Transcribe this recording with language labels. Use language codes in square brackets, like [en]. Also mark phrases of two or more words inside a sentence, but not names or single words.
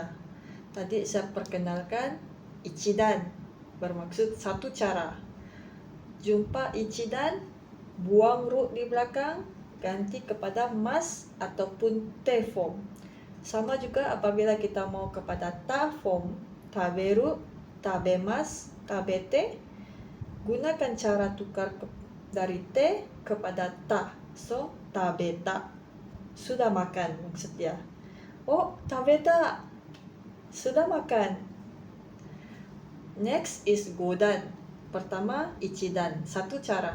[ms] Tadi saya perkenalkan ichidan, bermaksud satu cara. Jumpa ichidan, buang ru di belakang, ganti kepada mas ataupun te form. Sama juga apabila kita mau kepada ta form, [ja] taberu, tabemas, tabete, [ms] gunakan cara tukar dari te kepada ta. So, tabeta. Sudah makan maksudnya. Oh, tabeta. Sudah makan. [en] Next is [ms] godan. Pertama, ichidan. 1 cara.